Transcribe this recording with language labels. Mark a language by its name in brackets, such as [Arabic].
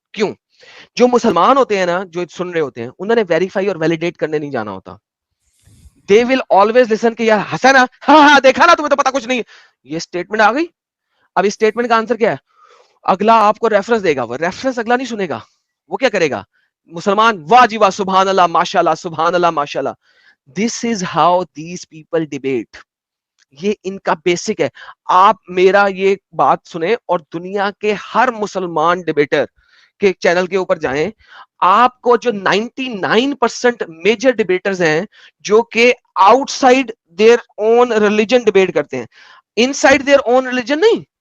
[Urdu] کیوں؟ جو مسلمان ہوتے ہیں نا, جو سن رہے ہوتے ہیں, انہوں نے ویریفائی اور ویلیڈیٹ کرنے نہیں جانا ہوتا. [English] They will always listen [Urdu] کہ یار ہنسا نا, ہاں دیکھا نا, تمہیں تو پتا کچھ نہیں. یہ اسٹیٹمنٹ آ گئی. اب اس اسٹیٹمنٹ کا آنسر کیا ہے؟ اگلا آپ کو ریفرنس دے گا, وہ ریفرنس اگلا نہیں سنے گا, وہ کیا کرے گا؟ مسلمان واہ جی واہ, سبحان اللہ ماشاء اللہ, سبحان اللہ ماشاء اللہ. [English] This is how these people debate. [Urdu] یہ ان کا بیسک ہے. آپ میرا یہ بات سنیں اور دنیا کے ہر مسلمان ڈیبیٹر کے چینل کے اوپر جائیں, آپ کو جو 99% میجر ڈیبیٹرز ہیں جو کہ out side their own religion debate کرتے ہیں, ان سائڈ دیئر اون ریلیجن نہیں,